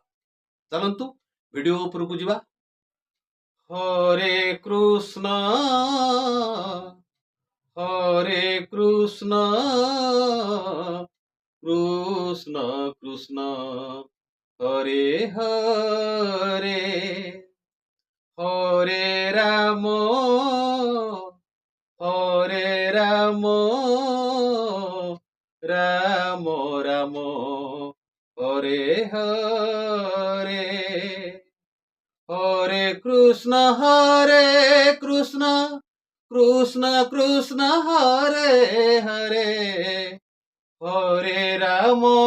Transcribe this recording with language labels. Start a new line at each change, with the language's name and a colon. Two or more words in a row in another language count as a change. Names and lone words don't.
Odia: ଚାଲନ୍ତୁ ଭିଡିଓ ଉପରକୁ ଯିବା।
Sanskrit: हरे कृष्ण कृष्ण कृष्ण हरे हरे, हरे राम राम राम हरे हरे, हरे कृष्ण कृष्ण कृष्ण हरे हरे, हरे राम